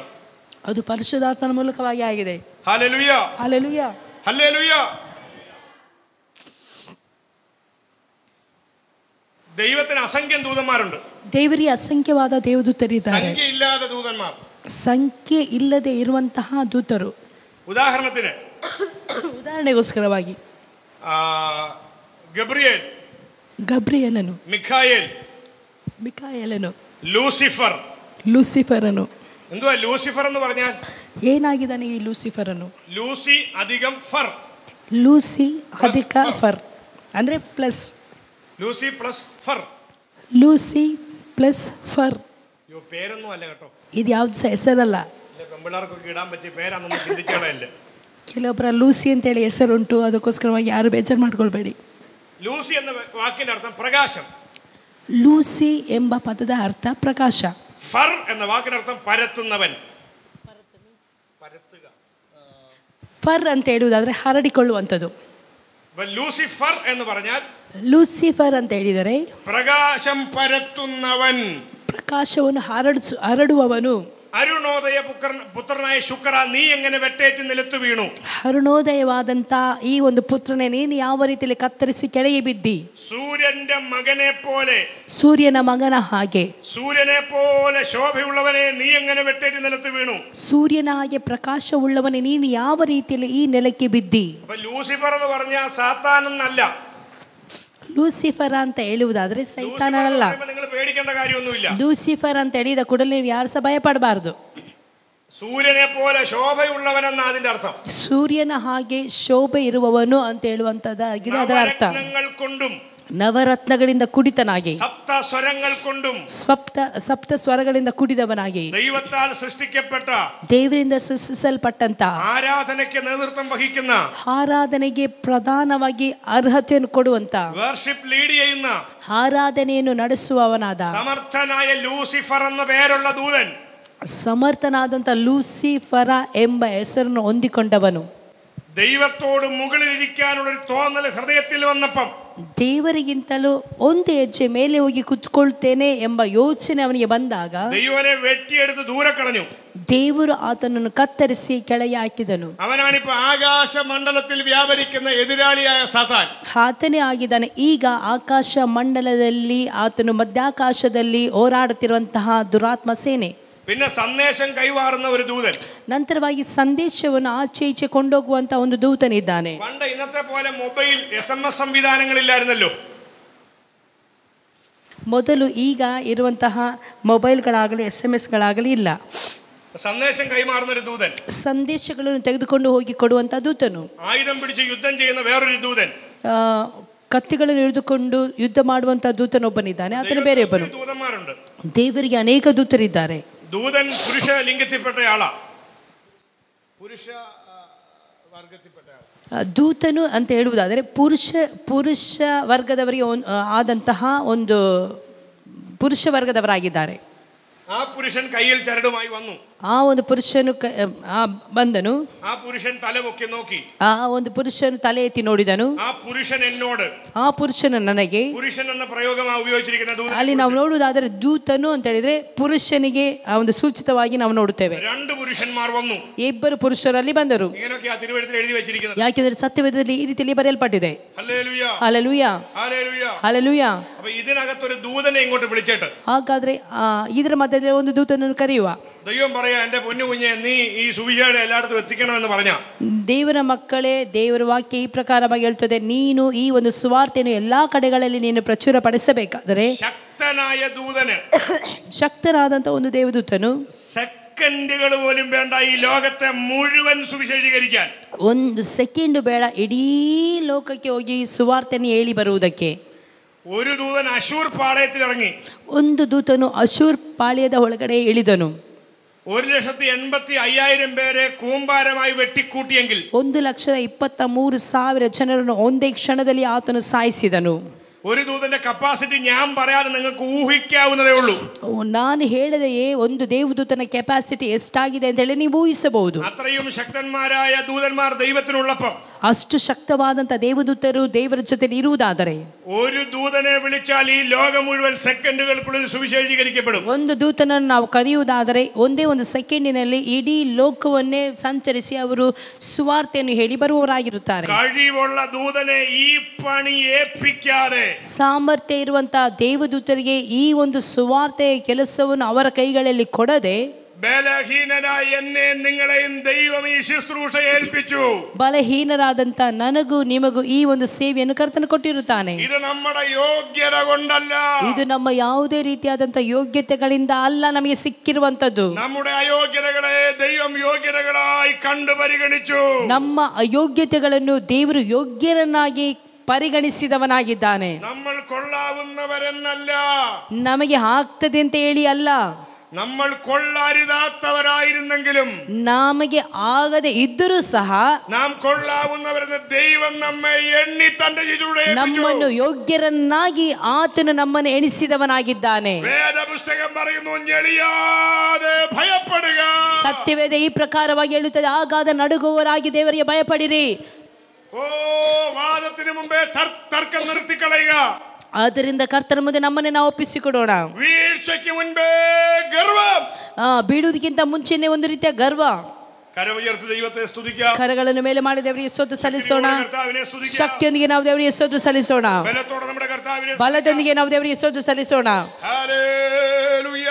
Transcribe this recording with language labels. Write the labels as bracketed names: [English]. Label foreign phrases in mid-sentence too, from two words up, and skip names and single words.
[Kannada] ಅದು ಪರಿಶುದ್ಧಾತ್ಮನ ಮೂಲಕವಾಗಿ ಆಗಿದೆ. [Malayalam] ഹല്ലേലൂയ. [Kannada] ಹಲ್ಲೆಲೂಯಾ. [Malayalam] ഹല്ലേലൂയ. ദൈവത്തിന് അസംഖ്യം ദൂതന്മാരുണ്ട്. [Kannada] ದೇವರಿಗೆ ಅಸಂಖ್ಯವಾದ ದೇವದೂತರಿದ್ದಾರೆ. [Malayalam] സംഖ്യയില്ലാത്ത ദൂതന്മാർ. [Kannada] ಸಂಖ್ಯೆ ಇಲ್ಲದೆ ಇರುವಂತಹ ದೂತರು. [Malayalam] ഉദാഹരണത്തിന് [Kannada] ಉದಾಹರಣೆಗೋಸ್ಕರವಾಗಿ [Malayalam] ഗബ്രിയേൽ, [Kannada] ಮಿಕಾಯೇಲನು, ಲೂಸಿಫರನು. [Malayalam] എന്തുവാ ലൂസിഫർ എന്ന് പറഞ്ഞാൽ? [Kannada] ಏನಾಗಿದ್ದಾನೆ ಈ ಲೂಸಿಫರನು? [Malayalam] ലൂസി അധികം ഫർ. [Kannada] ಲೂಸಿ ಅಧಿಕ ಫರ್ ಅಂದ್ರೆ ಪ್ಲಸ್. [Malayalam] ലൂസി പ്ലസ് ഫർ. [Kannada] ಲೂಸಿ ಪ್ಲಸ್ ಫರ್. [Malayalam] അയ്യോ, പേരൊന്നും അല്ല കേട്ടോ. [Kannada] ಇದು ಯಾವ್ದು ಸಹ ಹೆಸರಲ್ಲ. [Malayalam] പെമ്പിള്ളേർക്കൊക്കെ ഇടാൻ പറ്റിയ പേരാണെന്ന് ചിന്തിച്ചോളല്ല. [Kannada] ಕೆಲವೊಬ್ಬರ ಲೂಸಿ ಅಂತೇಳಿ ಹೆಸರುಂಟು, ಅದಕ್ಕೋಸ್ಕರವಾಗಿ ಯಾರು ಬೇಜಾರು ಮಾಡ್ಕೊಳ್ಬೇಡಿ. [Malayalam] ലൂസി എന്ന വാക്കിന്റെ അർത്ഥം പ്രകാശം. [Kannada] ಲೂಸಿ ಎಂಬ ಪದದ ಅರ್ಥ ಪ್ರಕಾಶ. [Malayalam] ഫർ എന്ന വാക്കിനർത്ഥം പരത്തുന്നവൻ. [Kannada] ಫರ್ ಅಂತ ಹೇಳುವುದಾದ್ರೆ ಹರಡಿಕೊಳ್ಳುವಂಥದ್ದು. [Malayalam] ലൂസിഫർ എന്ന് പറഞ്ഞാൽ, [Kannada] ಲೂಸಿಫರ್ ಅಂತ ಹೇಳಿದರೆ [Malayalam] പ്രകാശം പരത്തുന്നവൻ, [Kannada] ಪ್ರಕಾಶವನ್ನು ಹರಡುವವನು. [Malayalam] അരുണോദയ പുത്രനായ ശുക്ര, നീ എങ്ങനെ വെട്ടേറ്റ് നിലത്തു വീണു? [Kannada] ಅರುಣೋದಯವಾದಂತ ಈ ಒಂದು ಪುತ್ರನೇ ನೀನು ಯಾವ ರೀತಿಯಲ್ಲಿ ಕತ್ತರಿಸಿ ಕೆಳಗೆ ಬಿದ್ದಿ? [Malayalam] സൂര്യന്റെ മകനെ പോലെ, [Kannada] ಸೂರ್ಯನ ಮಗನ ಹಾಗೆ. [Malayalam] സൂര്യനെ പോലെ ശോഭയുള്ളവനെ, നീ എങ്ങനെ വെട്ടേറ്റ് നിലത്തു വീണു? [Kannada] ಸೂರ್ಯನ ಹಾಗೆ ಪ್ರಕಾಶವುಳ್ಳವನೇ ನೀನು ಯಾವ ರೀತಿಯಲ್ಲಿ ಈ ನೆಲಕ್ಕೆ ಬಿದ್ದಿ? [Malayalam] അപ്പൊ ലൂസിഫർ എന്ന് പറഞ്ഞാൽ സാത്താൻ എന്നല്ല. [Kannada] ಲೂಸಿಫರ್ ಅಂತ ಹೇಳುವುದಾದ್ರೆ ಸೈತಾನಲ್ಲ. [Malayalam] നിങ്ങൾ പേടിക്കേണ്ട കാര്യമൊന്നുമില്ല. [Kannada] ಲೂಸಿಫರ್ ಅಂತ ಹೇಳಿದ ಕೂಡಲೇ ನೀವು ಯಾರು ಸಹ ಭಯಪಡಬಾರದು. [Malayalam] സൂര്യനെ പോലെ ശോഭയുള്ളവനെന്ന അതിന്റെ അർത്ഥം. [Kannada] ಸೂರ್ಯನ ಹಾಗೆ ಶೋಭೆ ಇರುವವನು ಅಂತ ಹೇಳುವಂತದ್ದಾಗಿದೆ ಅದರ ಅರ್ಥ. [Malayalam] കൊണ്ടും [Kannada] ನವರತ್ನಗಳಿಂದ ಕುಡಿತನಾಗಿ, [Malayalam] സപ്ത സ്വരങ്ങൾ കൊണ്ടും [Kannada] ಸಪ್ತ ಸ್ವರಗಳಿಂದ ಕುಡಿದವನಾಗಿ, [Malayalam] ദൈവത്താൽ സൃഷ്ടിക്കപ്പെട്ട, [Kannada] ದೇವರಿಂದ ಸೃಷ್ಟಿಸಲ್ಪಟ್ಟಂತ, [Malayalam] ആരാധനയ്ക്ക് നേതൃത്വം വഹിക്കുന്ന, [Kannada] ಆರಾಧನೆಗೆ ಪ್ರಧಾನವಾಗಿ ಅರ್ಹತೆಯನ್ನು ಕೊಡುವಂತ, [English] worship lead [Malayalam] ചെയ്യുന്ന, [Kannada] ಆರಾಧನೆಯನ್ನು ನಡೆಸುವವನಾದ [Malayalam] സമർത്ഥനായ ലൂസിഫർ എന്ന പേരുള്ള ദൂതൻ, [Kannada] ಸಮರ್ಥನಾದಂತ ಲೂಸಿಫರ ಎಂಬ ಹೆಸರನ್ನು ಹೊಂದಿಕೊಂಡವನು, [Malayalam] ദൈവത്തോട് മുകളിലിരിക്കാനുള്ള ഒരു തോന്നൽ ഹൃദയത്തിൽ വന്നപ്പം, [Kannada] ದೇವರಿಗಿಂತಲೂ ಒಂದು ಹೆಜ್ಜೆ ಮೇಲೆ ಹೋಗಿ ಕುತ್ಕೊಳ್ತೇನೆ ಎಂಬ ಯೋಚನೆ ಅವನಿಗೆ ಬಂದಾಗ, [Malayalam] ദൈവനെ വെട്ടിയെടുത്ത് ദൂരെ കളഞ്ഞു. [Kannada] ದೇವರು ಆತನನ್ನು ಕತ್ತರಿಸಿ ಕೆಳಗೆ ಹಾಕಿದನು. [Malayalam] അവനാണിപ്പോ ആകാശ മണ്ഡലത്തിൽ വ്യാപരിക്കുന്ന എതിരാളിയായ സാത്താൻ. [Kannada] ಆತನೇ ಆಗಿದ್ದಾನೆ. ಈಗ ಆಕಾಶ ಮಂಡಲದಲ್ಲಿ ಆತನು ಮಧ್ಯಾಕಾಶದಲ್ಲಿ ಹೋರಾಡುತ್ತಿರುವಂತಹ ದುರಾತ್ಮ ಸೇನೆ. [Malayalam] പിന്നെ സന്ദേശം കൈമാറുന്ന ഒരു ദൂതൻ. [Kannada] ನಂತರವಾಗಿ ಸಂದೇಶವನ್ನು ಆಚೆ ಈಚೆ ಕೊಂಡೋಗುವಂತ ಒಂದು ದೂತನಿದ್ದಾನೆ. [Malayalam] പണ്ട് ഇന്നത്തെ പോലെ [English] mobile SMS [Malayalam] സംവിധാനങ്ങളില്ലായിരുന്നല്ലോ. [Kannada] ಮೊದಲು ಈಗ ಇರುವಂತಹ ಮೊಬೈಲ್ಗಳಾಗಲಿ SMS ಇಲ್ಲ. [Malayalam] സന്ദേശം കൈമാറുന്ന ഒരു ദൂതൻ, [Kannada] ಸಂದೇಶಗಳನ್ನು ತೆಗೆದುಕೊಂಡು ಹೋಗಿ ಕೊಡುವಂತ ದೂತನು, [Malayalam] ആയുധം പിടിച്ച് യുദ്ധം ചെയ്യുന്ന വേറൊരു ദൂതൻ, [Kannada] ಕತ್ತಿಗಳನ್ನು ಹಿಡಿದುಕೊಂಡು ಯುದ್ಧ ಮಾಡುವಂತ ದೂತನೊಬ್ಬನಿದ್ದಾನೆ, ಆತನು ಬೇರೆಯೊಬ್ಬನು. [Malayalam] ദൂതന്മാരുണ്ട്. [Kannada] ದೇವರಿಗೆ ಅನೇಕ ದೂತರಿದ್ದಾರೆ. [Malayalam] ദൂതൻ പുരുഷ ലിംഗത്തിൽപ്പെട്ട ആളാ, പുരുഷ ವರ್ಗത്തിൽപ്പെട്ട ಆಳ. [Kannada] ದೂತನು ಅಂತ ಹೇಳುವುದಾದರೆ ಪುರುಷ ವರ್ಗದವರಿಗೆ ಆದಂತಹ ಒಂದು ಪುರುಷ ವರ್ಗದವರಾಗಿದ್ದಾರೆ. [Malayalam] ആ പുരുഷൻ കയ്യിൽ ചരടുമായി വന്നു. [Kannada] ಆ ಒಂದು ಪುರುಷನು ಬಂದನು. [Malayalam] ആ പുരുഷൻ തല പൊക്കി നോക്കി. [Kannada] ಆ ಒಂದು ಪುರುಷನು ತಲೆ ಎತ್ತಿ ನೋಡಿದನು. [Malayalam] ಆ പുരുഷൻ എന്നോട്, [Kannada] ಆ ಪುರುಷನು ನನಗೆ, [Malayalam] പുരുഷൻ എന്ന പ്രയോഗമാണ് ഉപയോഗിച്ചിരിക്കുന്നത്. [Kannada] ಅಲ್ಲಿ ನಾವು ನೋಡುವುದಾದರೆ ದೂತನು ಅಂತ ಹೇಳಿದ್ರೆ ಪುರುಷನಿಗೆ ಆ ಒಂದು ಸೂಚಿತವಾಗಿ ನಾವು ನೋಡುತ್ತೇವೆ. [Malayalam] രണ്ട് പുരുഷന്മാർ വന്നു. [Kannada] ಇಬ್ಬರು ಪುರುಷರಲ್ಲಿ ಬಂದರು. [Malayalam] ഇങ്ങനെയൊക്കെ ആ തിരുവെഴുത്തിൽ എഴുതി വെച്ചിരിക്കുന്നത്. [Kannada] ಯಾಕೆಂದ್ರೆ ಸತ್ಯವೇದದಲ್ಲಿ ಈ ರೀತಿಯಲ್ಲಿ ಬರೆಯಲ್ಪಟ್ಟಿದೆ. [Malayalam] ഹല്ലേലൂയ, [Kannada] ಹಲ್ಲೆಲೂಯ, [Malayalam] ഹല്ലേലൂയ, [Kannada] ಹಲ್ಲೆಲೂಯ. [Malayalam] അപ്പോൾ ഇതിനകത്തൊരു ദൂതനെ ഇങ്ങോട്ട് വിളിച്ചിട്ട്, [Kannada] ಹಾಗಾದ್ರೆ ಇದರ ಮಧ್ಯದಲ್ಲಿ ಒಂದು ದೂತನನ್ನು ಕರೆಯುವ. [Malayalam] ദൈവം പറയാ, എൻ്റെ പൊന്നു കുഞ്ഞെ, നീ [Kannada] ಈ ಸುವಿಶೇಷ ಎಲ್ಲಾಡಕ್ಕೂ [Malayalam] ಎತ್ತಿക്കണമെന്ന് പറഞ്ഞ. [Kannada] ದೇವರ ಮಕ್ಕಳೇ, ದೇವರ ವಾಕ್ಯ ಈ ಪ್ರಕಾರವಾಗಿ ಹೇಳ್ತದೆ, ನೀನು ಈ ಒಂದು ಸುವಾರ್ತೆಯನ್ನು ಎಲ್ಲಾ ಕಡೆಗಳಲ್ಲಿ ನೀನು ಪ್ರಚುರಪಡಿಸಬೇಕಾದರೆ [Malayalam] ശക്തനായ ദൂതന്, [Kannada] ಶಕ್ತರಾದಂತ ಒಂದು ದೇವದೂತನು [Malayalam] സെക്കൻഡുകൾ പോലും വേണ്ട ഈ ലോകത്തെ മുഴുവൻ സുവിശേഷീകരിക്കാൻ. [Kannada] ಒಂದು ಸೆಕೆಂಡ್ ಬೇಡ ಇಡೀ ಲೋಕಕ್ಕೆ ಹೋಗಿ ಸುವಾರ್ತೆಯನ್ನು ಹೇಳಿ ಬರುವುದಕ್ಕೆ. [Malayalam] ഒരു ദൂതൻ അശൂർ പാളയത്തിൽ ഇറങ്ങി. [Kannada] ಒಂದು ದೂತನು ಅಶೂರ್ ಪಾಳ್ಯದ ಒಳಗಡೆ ಇಳಿದನು. [Malayalam] 1,85,000 പേരെ കൂമ്പാരമായി വെട്ടിക്കൂട്ടിയെങ്കിൽ [Kannada] 1,23,000 ಜನರನ್ನು ಒಂದೇ ಕ್ಷಣದಲ್ಲಿ ಆತನು ಸಾಯಿಸಿದನು. [Malayalam] ഒരു ദൂതന്റെ കപ്പാസിറ്റി ഞാൻ പറയാതെ നിങ്ങൾക്ക് ഊഹിക്കാവുന്നതേ ഉള്ളൂ. [Kannada] ನಾನು ಹೇಳದೆಯೇ ಒಂದು ದೇವದೂತನ ಕೆಪಾಸಿಟಿ ಎಷ್ಟಾಗಿದೆ ಅಂತ ಹೇಳಿ ನೀವು ಊಹಿಸಬಹುದು. [Malayalam] അത്രയും ശക്തന്മാരായ ദൂതന്മാർ ദൈവത്തിനുള്ളപ്പോൾ, [Kannada] ಅಷ್ಟು ಶಕ್ತವಾದಂತ ದೇವದೂತರು ದೇವರ ಜೊತೆ ಇರುವುದಾದರೆ, [Malayalam] ഒരു ദൂതനെ വിളിച്ചാൽ ഈ ലോകം മുഴുവൻ സെക്കൻഡുകൾക്കുള്ളിൽ സുവിശേഷീകരിക്കപ്പെടും. [Kannada] ಒಂದು ದೂತನನ್ನು ನಾವು ಕರೆಯುವುದಾದರೆ ಒಂದೇ ಒಂದು ಸೆಕೆಂಡಿನಲ್ಲಿ ಇಡೀ ಲೋಕವನ್ನೇ ಸಂಚರಿಸಿ ಅವರು ಸುವಾರ್ತೆಯನ್ನು ಹೇಳಿ ಬರುವವರಾಗಿರುತ್ತಾರೆ. [Malayalam] കഴിവുള്ള ദൂതനെ ഈ പണി ഏൽപ്പിക്കാതെ, [Kannada] ಸಾಮರ್ಥ್ಯ ಇರುವಂತಹ ದೇವದೂತರಿಗೆ ಈ ಒಂದು ಸುವಾರ್ತೆಯ ಕೆಲಸವನ್ನು ಅವರ ಕೈಗಳಲ್ಲಿ ಕೊಡದೆ, [Malayalam] ബലഹീനനായ എന്നെ നിങ്ങളെയും ദൈവം ഈ ശുശ്രൂഷ ഏൽപ്പിച്ചു. [Kannada] ಬಲಹೀನರಾದಂತ ನನಗೂ ನಿಮಗೂ ಈ ಒಂದು ಸೇವೆಯನ್ನು ಕರ್ತನು ಕೊಟ್ಟಿರುತ್ತಾನೆ. [Malayalam] ഇത് നമ്മുടെ യോഗ്യത കൊണ്ടല്ല, [Kannada] ಇದು ನಮ್ಮ ಯಾವುದೇ ರೀತಿಯಾದಂತ ಯೋಗ್ಯತೆಗಳಿಂದ ಅಲ್ಲ ನಮಗೆ ಸಿಕ್ಕಿರುವಂತದ್ದು. [Malayalam] നമ്മുടെ അയോഗ്യതകളെ ദൈവം യോഗ്യതകളായി കണ്ടു പരിഗണിച്ചു. [Kannada] ನಮ್ಮ ಅಯೋಗ್ಯತೆಗಳನ್ನು ದೇವರು ಯೋಗ್ಯರನ್ನಾಗಿ ಪರಿಗಣಿಸಿದವನಾಗಿದ್ದಾನೆ. [Malayalam] നമ്മൾ കൊള്ളാവുന്നവരെന്നല്ല, [Kannada] ನಮಗೆ ಆಗ್ತದೆ ಅಂತ ಹೇಳಿ ಅಲ್ಲ, [Malayalam] നമ്മൾ കൊള്ളരുതാത്തവരായിരുന്നെങ്കിലും [Kannada] ನಮಗೆ ಆಗದೆ ಇದ್ದರೂ ಸಹ [Malayalam] നാം കൊള്ളാവുന്നവരെന്ന് ദൈവം നമ്മെ എണ്ണി തന്റെ ശിശുവിടെ [Kannada] ನಮ್ಮನ್ನು ಯೋಗ್ಯರನ್ನಾಗಿ ಆತನು ನಮ್ಮನ್ನು ಎಣಿಸಿದವನಾಗಿದ್ದಾನೆ. [Malayalam] വേദപുസ്തകം പറയുന്നു, ഞെളിയാതെ ഭയപ്പെടുക. [Kannada] ಸತ್ಯವೇದ ಈ ಪ್ರಕಾರವಾಗಿ ಹೇಳುತ್ತದೆ, ಆಗಾದ ನಡುಗುವವರಾಗಿ ದೇವರಿಗೆ ಭಯಪಡಿರಿ. [Malayalam] ഓ, വാദത്തിന് മുമ്പേ തർക്കം നിർത്തിക്കളയുക. [Kannada] ಆದ್ದರಿಂದ ಕರ್ತನ ಮುಂದೆ ನಮ್ಮನ್ನೇ ನಾವು ಒಪ್ಪಿಸಿಕೊಡೋಣ. [Malayalam] വീഴ്ചയ്ക്ക് മുൻപേ ഗർവം, [Kannada] ಬೀಳುವುದಕ್ಕಿಂತ ಮುಂಚೆನೆ ಒಂದು ರೀತಿಯ ಗರ್ವ. [Malayalam] കരമുയർത്തി ദൈവത്തെ സ്തുതിക്കാം. [Kannada] ಕರಗಳನ್ನು ಮೇಲೆ ಮಾಡಿ ದೇವರಿಗೆ ಸ್ತೋತ್ರ ಸಲ್ಲಿಸೋಣ. [Malayalam] കർത്താവിനെ സ്തുതിക്കാം. [Kannada] ಶಕ್ತಿಯೊಂದಿಗೆ ನಾವು ದೇವರಿಗೆ ಸ್ತೋತ್ರ ಸಲ್ಲಿಸೋಣ. [Malayalam] ബലത്തോടെ നമ്മുടെ കർത്താവിനെ, [Kannada] ಬಲದೊಂದಿಗೆ ನಾವು ದೇವರಿಗೆ ಸ್ತೋತ್ರ ಸಲ್ಲಿಸೋಣ. [Malayalam] ഹല്ലേലൂയ,